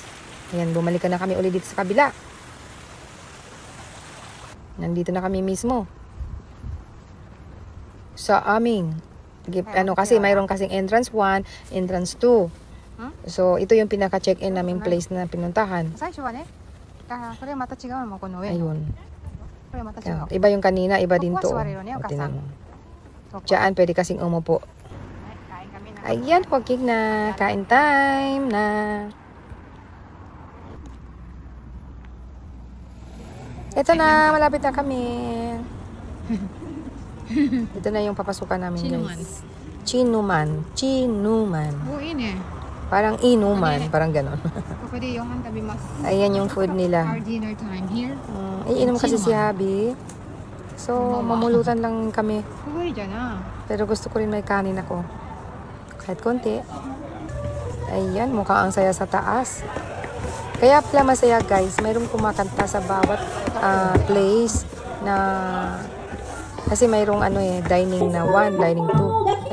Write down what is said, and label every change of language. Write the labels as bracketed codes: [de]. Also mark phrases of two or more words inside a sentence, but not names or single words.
[tl] Ayan, bumalik na kami ulit dito sa kabila. Nandito na kami mismo. Sa aming kasi mayroon kasing entrance 1, entrance 2. So, ito yung pinaka-check-in naming place na pinuntahan. [ja] 最初はね、これまた違うのもこの上の。 [tl] Ayun. [ja] これまた違う。 [tl] Iba yung kanina, iba din to. Kukuha sa O, Okasan. tingnan mo. Diyan, pwede kasing umupo. はい、kain kami na. Ayan, walking na. Kain time na. Ito na, malapit na kami. Ito na yung papasukan namin, guys. Chinuman. Chinuman. [ja] お、いいね。 [tl] Parang inuman, parang ganon. [ja] ここで夕飯食べます。 [tl] Ayan yung food nila. [en] Our dinner time here. [tl] Iinom kasi si Habi. So, mamulutan lang kami. [ja] すごいじゃな。 [tl] Pero gusto ko rin may kanin ako. Kahit konti. Ayan, mukhang ang saya sa taas. Kaya pala masaya, guys. Mayroong kumakanta sa bawat place na... Kasi mayroong dining na 1, dining 2.